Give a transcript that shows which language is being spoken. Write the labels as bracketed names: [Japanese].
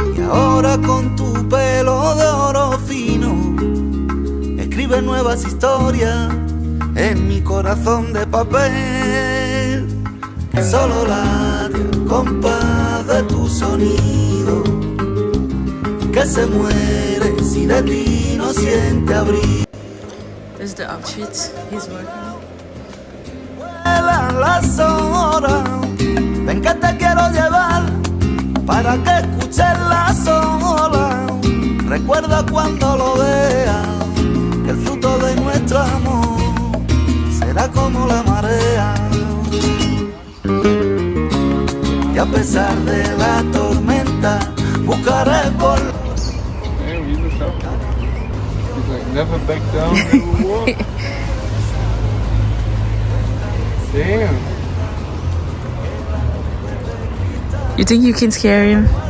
[Spanish] ahora con tu pelo de oro fino, escribe nuevas historias en mi corazón de papel, que solo late al compás de tu sonido, que se muere si de ti no siente abrigo. [English] This is the outfit he's working. [Spanish] Vuelan las horas, ven que te quiero llevar para que escuches las olas. Recuerda cuando lo veas que el fruto de nuestro amor será como la marea, y a pesar de la tormenta buscaré por... [English] Damn, he's a tough one. He's like, never back down, never walk. Damn. You think you can scare him?